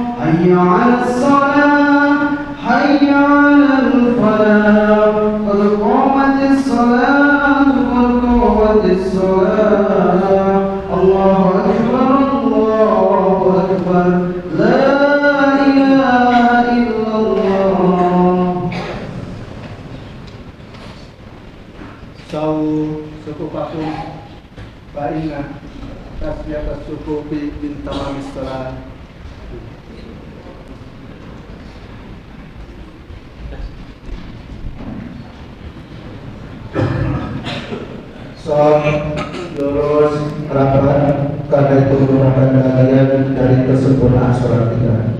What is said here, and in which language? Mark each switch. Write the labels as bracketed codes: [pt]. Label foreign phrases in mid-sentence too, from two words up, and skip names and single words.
[ar] حي على الصلاة، حي على الفلاح. قد قامت الصلاة، قد قامت الصلاة. الله أكبر، الله أكبر. لا إله إلا الله. سووا صفوفكم فإن تسوية الصفوف من تمام الصلاة. [id] Lurus rapat karena itu merupakan bagian dari kesempurnaan sholat kita.